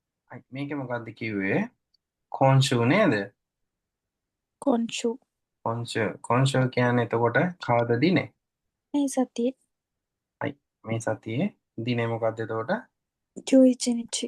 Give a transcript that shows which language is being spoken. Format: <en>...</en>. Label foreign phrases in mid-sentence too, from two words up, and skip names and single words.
<si>はい。මේක මොකක්ද කිව්වේ?</si> <ja>今週නේද? 今週。今週。今週</ja> <si>කියන්නේ එතකොට කවද දිනේ? මේ සතියේ はい。මේ සතියේ දිනේ මොකක්ද එතකොට?</si> <ja>11 日。</ja>